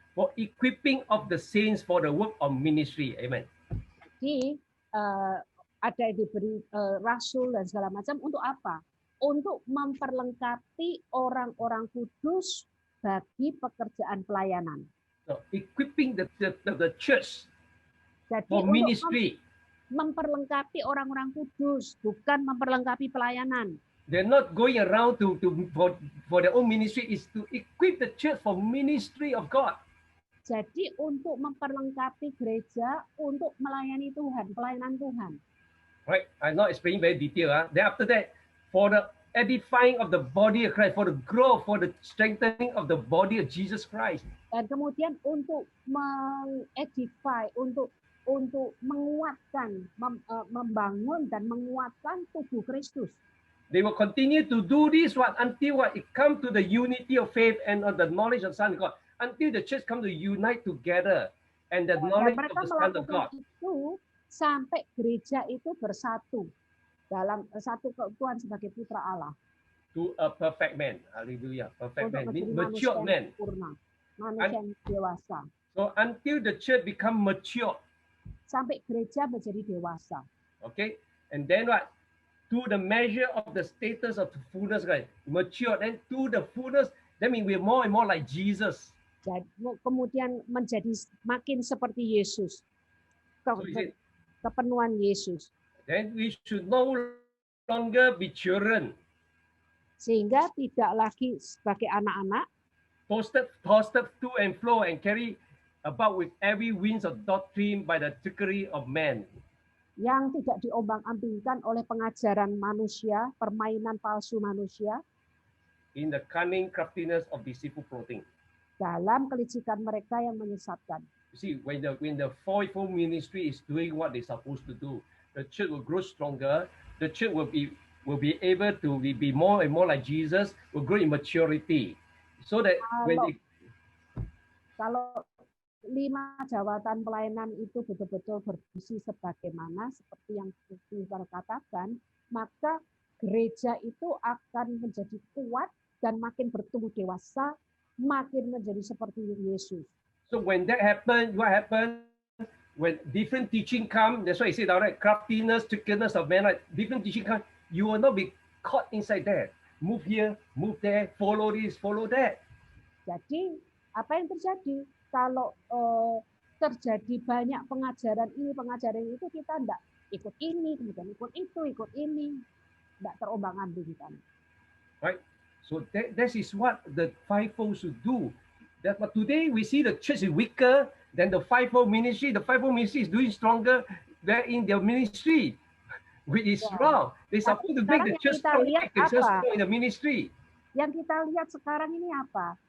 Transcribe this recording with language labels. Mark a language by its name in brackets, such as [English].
[English] For equipping of the saints for the work of ministry. Amen. [Indonesian] Jadi ada yang diberi rasul dan segala macam untuk apa? Untuk memperlengkapi orang-orang kudus bagi pekerjaan pelayanan. [English] So equipping the church [Indonesian] Jadi [English] for [Indonesian] untuk [English] ministry. [Indonesian] memperlengkapi orang-orang kudus, bukan memperlengkapi pelayanan. [English] They're not going around for their own ministry. Is to equip the church for ministry of God. [Indonesian] Jadi untuk memperlengkapi gereja untuk melayani Tuhan, pelayanan Tuhan. [English] Right? I'm not explaining very detailed. Then after that, for the edifying of the body of Christ, for the growth, for the strengthening of the body of Jesus Christ. [Indonesian] Dan kemudian untuk mengedify, untuk menguatkan, membangun dan menguatkan tubuh Kristus. [English] They will continue to do this until it come to the unity of faith and of the knowledge of the Son of God. Until the church come to unite together and the [Indonesian] Dan [English] knowledge of [Indonesian] mereka [English] the Son of God. [Indonesian] melakukan itu sampai gereja itu bersatu dalam satu keutuhan sebagai putra Allah. [English] To a perfect man. Hallelujah. Perfect [Indonesian] Untuk menjadi [English] Mature [Indonesian] manusia [English] man. [Indonesian] yang sempurna, manusia yang dewasa. [English] So until the church become mature. [Indonesian] Sampai gereja menjadi dewasa. [English] Okay. And then what? To the measure of the status of the fullness, right? Mature. Then to the fullness, that means we're more and more like Jesus. [Indonesian] Jadi, kemudian menjadi makin seperti Yesus. Kepenuhan Yesus. [English] Then we should no longer be children. [Indonesian] Sehingga tidak lagi sebagai anak-anak, [English] Tossed to and fro and carry about with every winds of doctrine by the trickery of men. [Indonesian] Yang tidak diombang-ambingkan oleh pengajaran manusia, permainan palsu manusia, [English] In the cunning craftiness of deceitful plotting. [Indonesian] dalam kelicikan mereka yang menyesatkan. [English] You see, when the fivefold ministry is doing what they're supposed to do, the church will grow stronger. The church will be able to be more and more like Jesus. Will grow in maturity, so that when they [Indonesian] Kalau 5 jawatan pelayanan itu betul-betul berfungsi sebagaimana seperti yang Tuhan katakan, maka gereja itu akan menjadi kuat dan makin bertumbuh dewasa, makin menjadi seperti Yesus. [English] So when that happens, what happens? When different teaching come, that's why I say that, right? Craftiness, trickiness of men, right? Different teaching come, you will not be caught inside there. Move here, move there, follow this, follow that. [Indonesian] Jadi apa yang terjadi kalau terjadi banyak pengajaran ini, pengajaran itu, kita enggak ikut ini, kemudian ikut itu, ikut ini, enggak terombang-ambingkan. [English] Right? So that is what the fivefold should do. That, but today we see the church is weaker than the fivefold ministry. The fivefold ministry is doing stronger than in their ministry, which is wrong. They're supposed to make the church strong, in the ministry. [Indonesian] Yang kita lihat sekarang ini apa?